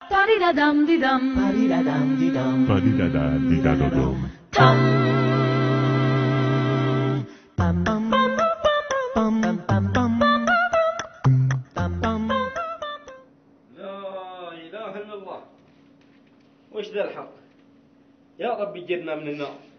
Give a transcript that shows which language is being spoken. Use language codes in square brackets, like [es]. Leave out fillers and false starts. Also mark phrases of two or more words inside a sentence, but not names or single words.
[ar] Ba-di-da-dum-di-dum. Ba-di-da-dum-di-dum. Ba-di-da-da-di-da-do-dum. Tum. لا إله إلا الله. وش ذا الحق؟ يا رب يجرنا من النار.